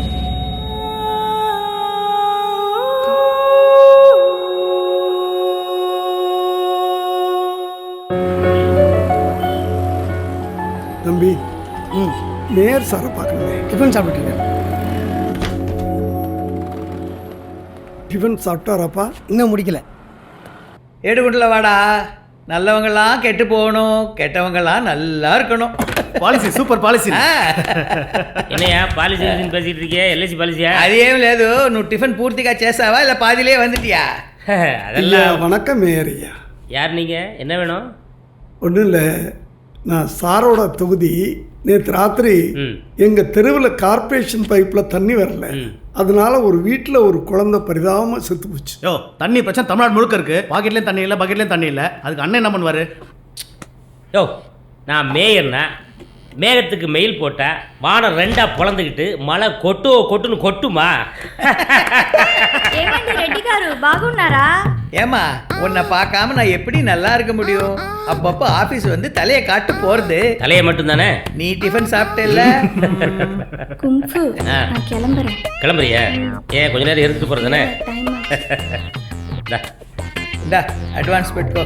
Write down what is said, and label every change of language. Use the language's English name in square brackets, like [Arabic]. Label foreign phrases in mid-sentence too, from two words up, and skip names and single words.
[Tamil] தம்பி நேர் சாரை பார்க்கணுமே. டிஃபன் சாப்பிட்டீங்க? டிஃபன் சாப்பிட்டாராப்பா? இன்னும் முடிக்கல. ஏடுகுண்டில் வாடா. நல்லவங்கெல்லாம் கெட்டு போகணும், கெட்டவங்கெல்லாம் நல்லா இருக்கணும். [Telugu] పాలసీ సూపర్ పాలసీ. [Tamil] என்னையா பாலிசி பேசிட்டு இருக்கியா? எல்ஐசி பாலிசியா? [Telugu] అదేం లేదు. నువ్వు టిఫిన్ పూర్తిగా చేసావా [Tamil] இல்லை பாதியிலே வந்துட்டியா? ஐயா வணக்கம் மேயரையா. யார் நீங்க? என்ன வேணும்? ஒன்றும் இல்லை, நான் சாரோட தொகுதி. நேற்று ராத்திரி எங்கள் தெருவில் கார்பரேஷன் பைப்பில் தண்ணி வரல. அதனால ஒரு வீட்டில் ஒரு குழந்தை பரிதாபமாக செத்து போச்சு. யோ, தண்ணி பிரச்சனை தமிழ்நாடு முழுக்க இருக்கு. பாக்கெட்லேயும் தண்ணி இல்லை, பக்கெட்லேயும் தண்ணி இல்லை. அதுக்கு அண்ணன் என்ன பண்ணுவார்? யோ, நான் மேயர்னா மேகத்துக்கு மெயில் போட்டா வானம் ரெண்டா பொழந்துக்கிட்டு மழை கொட்டுன்னு கொட்டுமா? [Telugu] ఏమండి రెడ్డి గారు బాగున్నారా? [Tamil] ஏமா உன்னை பார்க்காம நான் எப்படி நல்லா இருக்க முடியும்? அப்பப்போ ஆஃபீஸ் வந்து தலையை காட்டு போகிறது. தலையை மட்டும்தானே? நீ டிஃபன் சாப்பிட்டேல்ல? கும்ஃபு, நான் கிளம்புறேன். கிளம்புறியா? ஏன் கொஞ்ச நேரம் எடுத்துட்டு போகிறதானே? இந்தா அட்வான்ஸ் பெட்டுக்கோ.